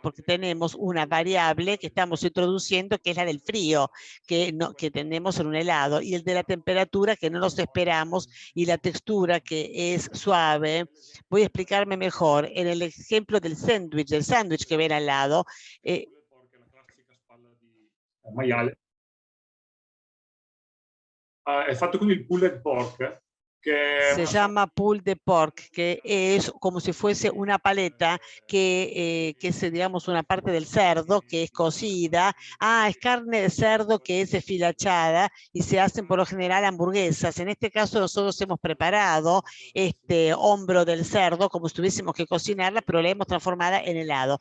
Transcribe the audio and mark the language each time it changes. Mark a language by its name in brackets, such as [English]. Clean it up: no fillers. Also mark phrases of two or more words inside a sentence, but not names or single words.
[Spanish] Porque tenemos una variable que estamos introduciendo, que es la del frío, que tenemos en un helado, y el de la temperatura, que no nos esperamos, y la textura, que es suave. Voy a explicarme mejor. En el ejemplo del sándwich que ven al lado, [Italian] maiale. È fatto con il [English] pulled pork, [Spanish] que se llama pulled de pork, que es como si fuese una paleta que es, digamos, una parte del cerdo que es cocida. Es carne de cerdo que es deshilachada, y se hacen por lo general hamburguesas. En este caso nosotros hemos preparado este hombro del cerdo como si tuviésemos que cocinarla, pero la hemos transformada en helado.